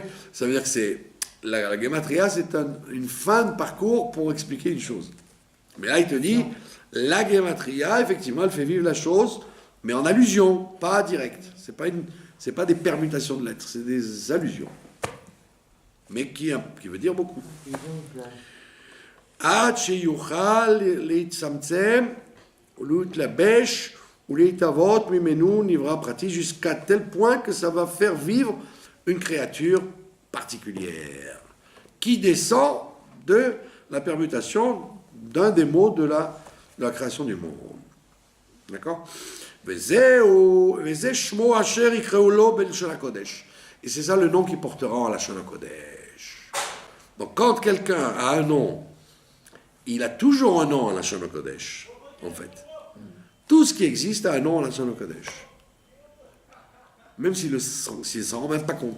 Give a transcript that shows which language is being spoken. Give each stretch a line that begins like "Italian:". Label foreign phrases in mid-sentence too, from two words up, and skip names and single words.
French: Ça veut dire que c'est la gematria, c'est une fin de parcours pour expliquer une chose. Mais là, il te dit, la gematria, effectivement, elle fait vivre la chose, mais en allusion, pas direct. C'est pas des permutations de lettres, c'est des allusions. Mais qui veut dire beaucoup.
Hebrew: עד שיוכל להצטמצם ולהתלבש ולהתהוות ממנו נברא פרטי
French: jusqu'à tel point que ça va faire vivre une créature particulière qui descend de la permutation d'un des mots de la création du monde. D'accord?
Hebrew: וזה שמו אשר יקראו לו בלשון הקודש.
French: Et c'est ça le nom qu'il portera en
Hebrew: לשון הקודש.
French: Donc quand quelqu'un a un nom, il a toujours un nom en
Hebrew: לשון הקודש,
French: en fait. Tout ce qui existe a un nom en
Hebrew: לשון הקודש.
French: Même s'il ne s'en rend même pas compte.